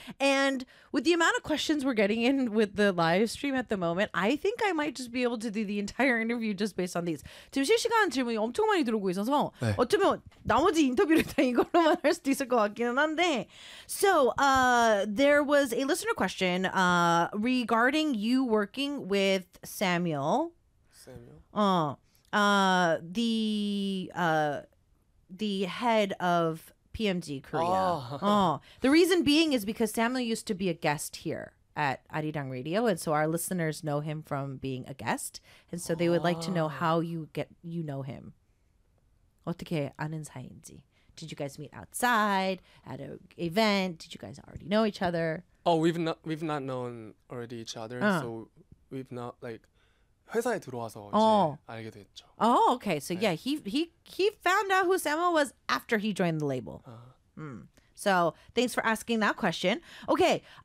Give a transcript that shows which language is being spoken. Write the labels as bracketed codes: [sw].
[en] And with the amount of questions we're getting in with the live stream at the moment, I think I might just be able to do the entire interview just based on these. [ko] 지금 실시간 질문이 엄청 많이 들어오고 있어서 네. 어쩌면 나머지 인터뷰를 다 이걸로만 할 수도 있을 것 같기는 한데. [en] So, there was a listener question regarding you working with Samuel. The head of PMG Korea. Oh. The reason being is because Samuel used to be a guest here at Arirang Radio, and so our listeners know him from being a guest, and so they would like to know how you know him. [ko] 어떻게 아는 사이인지? [en] Did you guys meet outside at an event? Did you guys already know each other? Oh, we've not known already each other, so we've not like. [ko] 회사에 들어와서 이제 알게 됐죠. [en] Oh, okay. So 네. yeah, he found out who Samuel was after he joined the label. So thanks for asking that question. Okay.